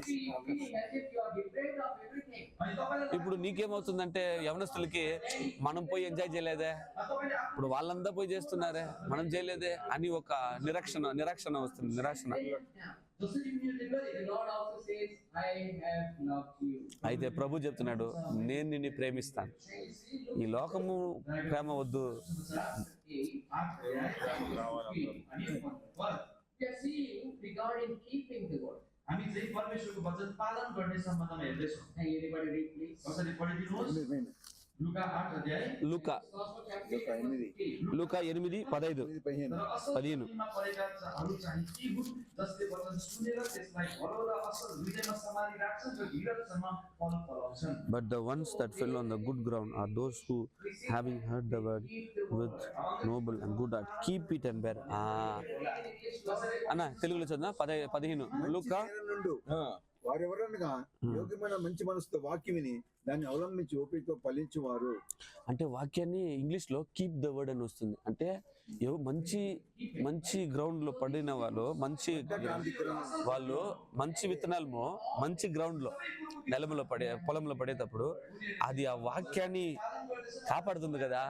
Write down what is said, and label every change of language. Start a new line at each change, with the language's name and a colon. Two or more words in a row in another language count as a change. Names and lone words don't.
Telugu: ఇప్పుడు నీకేమవుతుందంటే యవనస్తులకి మనం పోయి ఎంజాయ్ చేయలేదే, ఇప్పుడు వాళ్ళంతా పోయి చేస్తున్నారే మనం చేయలేదే అని ఒక నిరాక్షణ వస్తుంది. అయితే ప్రభు చెప్తున్నాడు, నేను నిన్ను ప్రేమిస్తాను, ఈ లోకము ప్రేమ వద్దు.
Nepali: हामी चाहिँ परमेश्वरको वचन पालन गर्ने सम्बन्धमा हेर्दैछौँ। कसरी पढिदिनुहोस्? लुका 8 अध्याय
English: लुका 8:15 But the ones that fell on the good ground are those who, having heard the word with noble and good heart, keep it and bear.
Telugu: అన్న తెలుగులో చదివినా 15 లూకా. వారెవరనగా యోగ్యమైన మంచి మనసుతో వాక్యం విని దాన్ని అవలంబించి ఓపికతో ఫలించువారు. అంటే వాక్యాన్ని ఇంగ్లీష్ లో
English: keep the word
Telugu: అని వస్తుంది. అంటే మంచి గ్రౌండ్ లో పడిన వాళ్ళు, మంచి విత్తనాలు మంచి గ్రౌండ్ లో పొలంలో పడేటప్పుడు అది ఆ వాక్యాన్ని కాపాడుతుంది కదా.